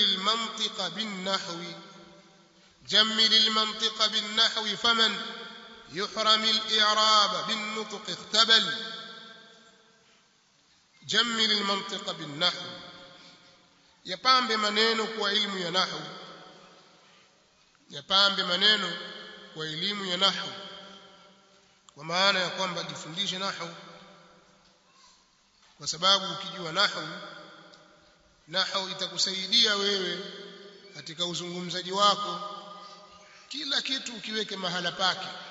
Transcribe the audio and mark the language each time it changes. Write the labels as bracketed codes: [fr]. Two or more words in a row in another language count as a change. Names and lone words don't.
[ar] المنطق بالنحو جمل المنطق بالنحو فمن يحرم الإعراب بالنطق اختبل جمل المنطق بالنحو [sw] yapambe maneno kwa elimu ya nahwu yapambe maneno kwa elimu ya nahwu kwa maana ya kwamba jifundishe nahwu kwa sababu ukijua nahwu itakusaidia wewe katika uzungumzaji wako kila kitu ukiweke mahala pake